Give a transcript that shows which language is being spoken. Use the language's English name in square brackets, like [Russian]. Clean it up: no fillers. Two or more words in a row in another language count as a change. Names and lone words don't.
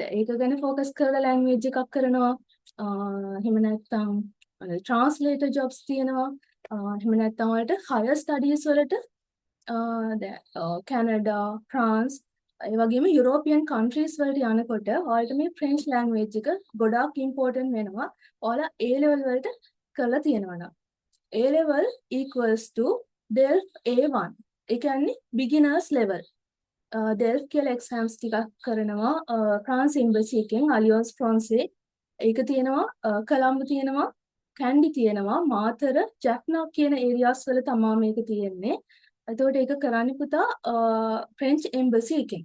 [Sinhala] ඒක ගැන focus කරලා language එකක් කරනවා. එහෙම නැත්නම් [English] translator jobs [Sinhala] තියෙනවා. එහෙම නැත්නම් වලට [English] higher studies [Sinhala] වලට කැනඩා, ෆ්‍රාන්ස් ඒ වගේම [English] European countries [Sinhala] වලට යනකොට ඔයාලට මේ [English] French language [Sinhala] එක ගොඩාක් important වෙනවා. ඔයාලා [English] A level [Sinhala] වලට කරලා තියෙනවා නම්. [English] A level equals to DELF A1. [Sinhala] ඒ කියන්නේ [English] beginners level. [Sinhala] DELF කියලා exams ටිකක් කරනවා [English] France embassy [Sinhala] එකෙන් Alliance Française. ඒක තියෙනවා කොළඹ තියෙනවා කැන්ඩි තියෙනවා මාතර ජැෆ්නා කියන areas වල තමයි මේක තියෙන්නේ. එතකොට ඒක කරන්නේ පුතා [English] French embassy [Sinhala] එකෙන්.